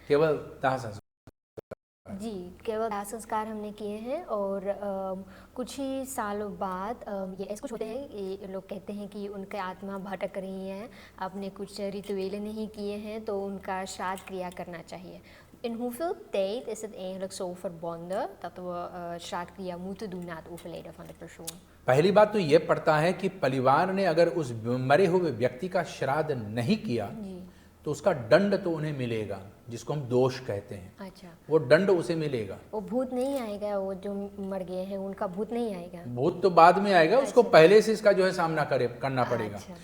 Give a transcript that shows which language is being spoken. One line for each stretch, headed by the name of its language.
Hindi: केवल दाह संस्कार जी केवल दाह संस्कार हमने किए हैं और कुछ ही सालों बाद ये ऐसे कुछ होते हैं, ये लोग कहते हैं कि उनकी आत्मा भटक रही है, आपने कुछ रिचुअल नहीं किए हैं तो उनका श्राद्ध क्रिया करना चाहिए।
Dutch: In hoeveel tijd is het eigenlijk zo verbonden dat we श्राद्धक्रिया moeten doen na het overlijden van de persoon?
Hindi: पहली बात तो ये पड़ता है कि परिवार ने अगर उस मरे हुए व्यक्ति का श्राद्ध नहीं किया तो उसका दंड तो उन्हें मिलेगा, जिसको हम दोष कहते हैं। अच्छा, वो दंड उसे मिलेगा। वो भूत नहीं आएगा, वो जो मर गए हैं उनका भूत नहीं आएगा? भूत तो बाद में आएगा, उसको पहले से इसका जो है सामना करना पड़ेगा।